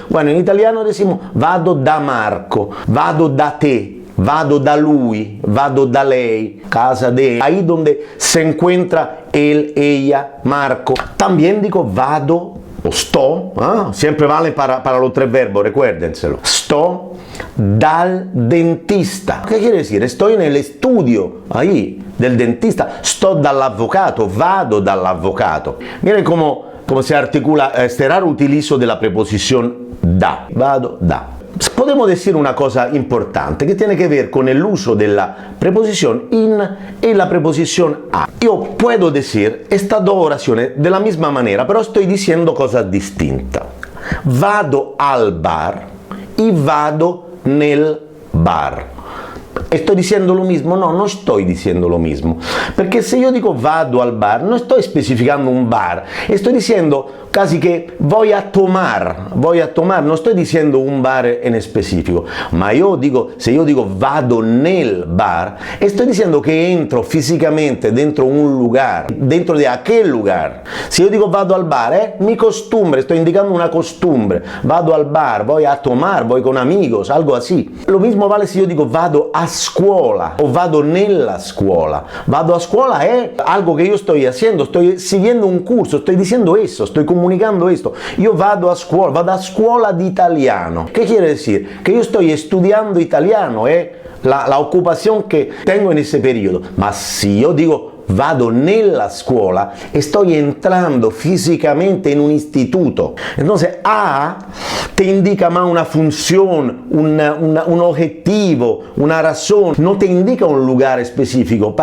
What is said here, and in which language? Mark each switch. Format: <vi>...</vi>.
<es>Bueno, en italiano decimos</es> <it>vado da Marco, vado da te, vado da lui, vado da lei,</it> <es>casa de, ahí donde se encuentra él, ella, Marco. También digo vado o sto, siempre vale para los tres verbos, recuérdenselo.</es> <it>Sto dal dentista.</it> <es>¿Qué quiere decir? Estoy en el estudio ahí del dentista.</es> <it>Sto dall'avvocato, vado dall'avvocato.</it> <es>Miren cómo se articula este raro utilizo de la preposición da.</es> <it>Vado da.</it> <es>Podemos decir una cosa importante que tiene que ver con el uso de la preposición in y la preposición a. Yo puedo decir estas dos oraciones de la misma manera, pero estoy diciendo cosas distintas.</es> <it>Vado al bar</it> <es>y</es> <it>vado nel bar.</it> <es>¿Estoy diciendo lo mismo? No, no estoy diciendo lo mismo. Porque si yo digo</es> <it>vado al bar,</it> <es>no estoy especificando un bar. Estoy diciendo casi que voy a tomar, no estoy diciendo un bar en específico. Ma si yo digo</es> <it>vado nel bar,</it> <es>estoy diciendo que entro físicamente dentro un lugar, dentro de aquel lugar. Si yo digo</es> <it>vado al bar,</it> <es>es mi costumbre, estoy indicando una costumbre.</es> <it>Vado al bar,</it> <es>voy a tomar, voy con amigos, algo así. Lo mismo vale si yo digo</es> <it>vado a scuola</it> <es>o</es> <it>vado nella scuola. Vado a scuola</it> <es>es algo que yo estoy haciendo, estoy siguiendo un curso, estoy diciendo eso, estoy comunicando esto.</es> <it>Yo vado a scuola di italiano.</it> <es>¿Qué quiere decir? Que yo estoy estudiando italiano, la ocupación que tengo en ese periodo. Ma si yo digo</es> <it>vado nella scuola,</it> <es>estoy entrando físicamente en un instituto. Entonces A te indica más una función, un objetivo, una razón, no te indica un lugar específico.</es>